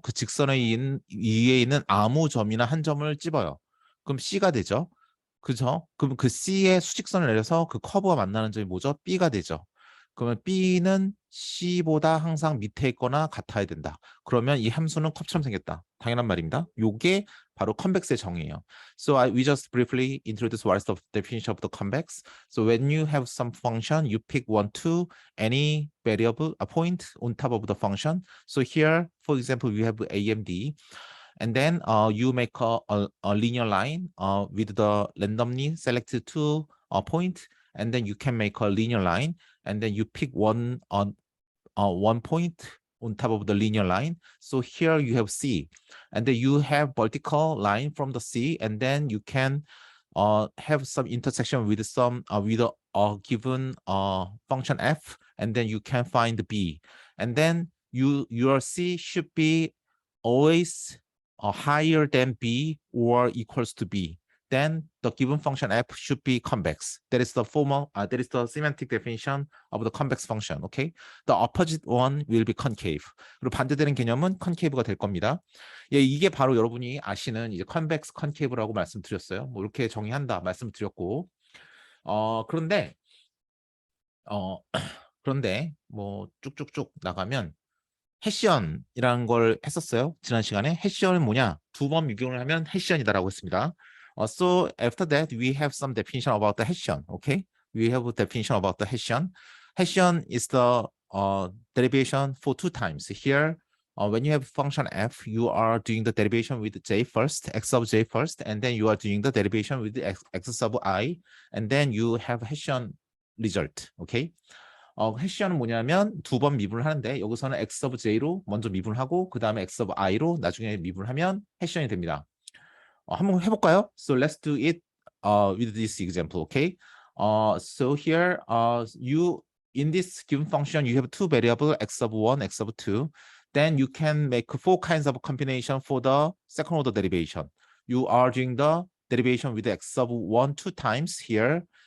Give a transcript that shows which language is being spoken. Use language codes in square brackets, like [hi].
[ko] 그 직선에 위에 있는 아무 점이나 한 점을 찝어요. 그럼 C가 되죠? 그죠? 그럼 그 C의 수직선을 내려서 그 커브가 만나는 점이 뭐죠? B가 되죠. 그러면 B는 C보다 항상 밑에 있거나 같아야 된다. 그러면 이 함수는 컵처럼 생겼다. 당연한 말입니다. 요게 바로 컨벡스의 정의예요. [en] So we just briefly introduce what is the definition of the convex. So when you have some function, you pick one to any variable, a point on top of the function. So here, for example, we have a and b, and then you make a linear line with the randomly selected two point, and then you can make a linear line, and then you pick one point on top of the linear line. So here you have C, and then you have vertical line from the C, and then you can have some intersection with some with a given function f, and then you can find b, and then your C should be always higher than b or equals to b. Then the given function f should be convex. That is the formal. That is the semantic definition of the convex function. Okay. The opposite one will be concave. [ko] 그리고 반대되는 개념은 concave가 될 겁니다. 예, 이게 바로 여러분이 아시는 이제 convex, concave라고 말씀드렸어요. 뭐 이렇게 정의한다 말씀드렸고, 그런데 그런데 뭐 쭉쭉쭉 나가면 해시언이라는 걸 했었어요. 지난 시간에 해시언은 뭐냐? 두 번 미분을 하면 해시언이다라고 했습니다. [en] So after that, we have some definition about the Hessian. Okay, we have a definition about the Hessian. Hessian is the derivation for two times. Here, when you have function f, you are doing the derivation with j first, x of j first, and then you are doing the derivation with x sub I, and then you have Hessian result. Okay. [ko] 해시언은 뭐냐면 두 번 미분을 하는데 여기서는 x of j로 먼저 미분을 하고 그 다음에 x of i로 나중에 미분을 하면 해시언이 됩니다. 한번 해볼까요? [en] So let's do it with this example, okay? So here, you in this given function, you have two variables, x of 1, x of 2. Then you can make four kinds of combination for the second order derivation. You are doing the derivation with x of 1 two times here.